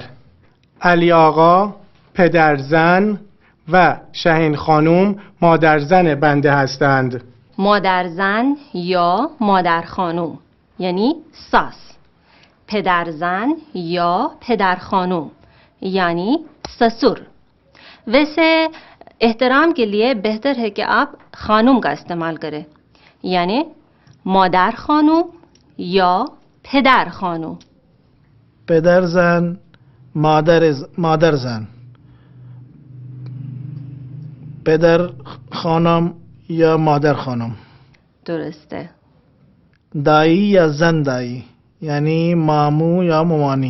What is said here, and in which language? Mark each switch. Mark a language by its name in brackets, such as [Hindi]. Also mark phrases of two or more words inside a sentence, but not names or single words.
[Persian] علی آقا پدرزن و شهین خانم مادرزن بنده هستند. مادرزن یا مادر خانوم یعنی ساس. پدرزن یا پدر خانوم یعنی ससुर. [Urdu] ویسے احترام کے لیے بہتر ہے کہ آپ خانم کا استعمال کریں، یعنی [Persian] مادر خانم [Urdu] या [Persian] پدر خانوم. پدر زن مادر زن. پدر خانم یا مادر خانم. درسته. دایی یا زن دایی یعنی مامو یا مامانی.